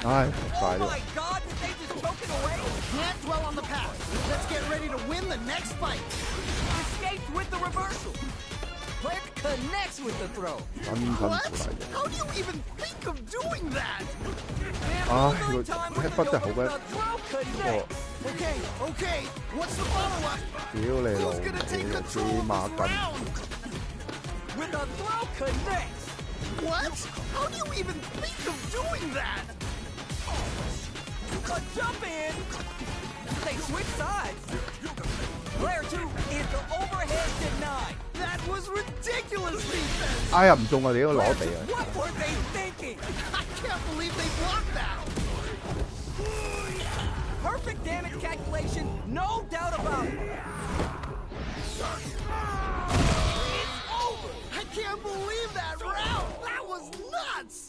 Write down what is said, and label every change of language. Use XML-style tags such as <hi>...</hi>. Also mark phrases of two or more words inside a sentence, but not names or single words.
<en>Oh my God, did they just choke it away? Can't dwell on the past. Let's get ready to win the next fight. Escaped with the reversal. Player connects with the throw. What? How do you even think of doing that?</en> <ko>이거 햇볕</ko> <yue>真係好鬼</yue> <en>Okay. What's the follow-up?</en> <yue>屌你老</yue> <en>Who's gonna take</en> <yue>味，</yue> <en>control</en> <yue>黐</yue> <en>of</en> <yue>孖</yue> <en>this</en> <yue>筋。</yue> <en>round? With a throw connects. What? How do you even think of doing that? A jump in. They switch sides. Player 2 is the overhead denied. That was ridiculous defense.</en> <yue>哎呀唔中啊！你呢個攞地啊！</yue> <en>What were they thinking? I can't believe they blocked that. Perfect damage calculation, no doubt about it. It's over. I can't believe that round. That was nuts.</en>